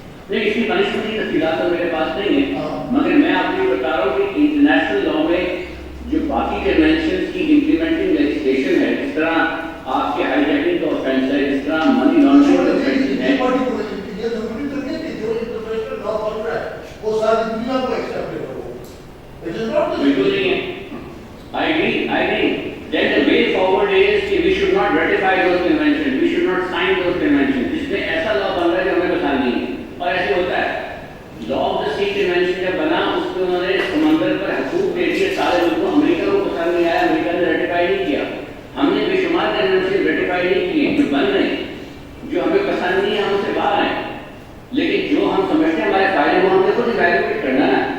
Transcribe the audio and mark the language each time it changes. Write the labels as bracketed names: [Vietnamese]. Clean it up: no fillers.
[Urdu] نہیں, اس کی پنشمنٹ کی تفصیلات تو میرے پاس نہیں ہے, مگر میں آپ کو یہ بتا رہا ہوں کہ انٹرنیشنل لا میں جو باقی کنونشنز کی امپلیمنٹنگ لیجسلیشن ہے, جس طرح آپ کے ہائی جیکنگ کا آفینس ہے, جس طرح منی لانڈرنگ کا آفینس ہے, یہ ضروری تو نہیں کہ جو انٹرنیشنل لا بن رہا ہے وہ ساری دنیا کو ایکسپٹ کرو. بالکل نہیں ہے. [English] I agree. Then the way forward is کہ we should not ratify those conventions, we should not sign those conventions. [Urdu] جس میں ایسا لا بن رہا ہے جو ہمیں پسند نہیں ہے, اور ایسے ہوتا ہے. Law of the sea convention جب بنا, اس میں انہوں نے سمندر پر حقوق دے دیے سارے ملکوں. امریکہ کو پسند نہیں آیا, امریکہ نے ریٹیفائی نہیں کیا. ہم نے بے شمار کنونشن ریٹیفائی نہیں کیے جو بن رہے ہیں, جو ہمیں پسند نہیں ہے ہم اسے باہر ہیں, لیکن جو ہم سمجھتے ہیں ہمارے فائدے وہ ہم نے خود ایویلویٹ کرنا ہے.